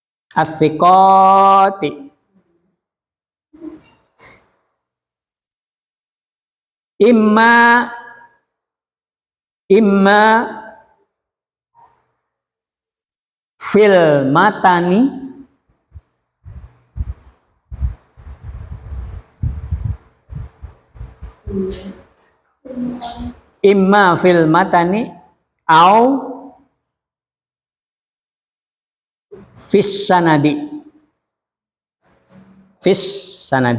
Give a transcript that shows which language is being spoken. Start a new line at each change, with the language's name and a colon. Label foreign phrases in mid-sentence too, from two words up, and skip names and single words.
Arabic: الثقات. Imma في المتن أو في السند.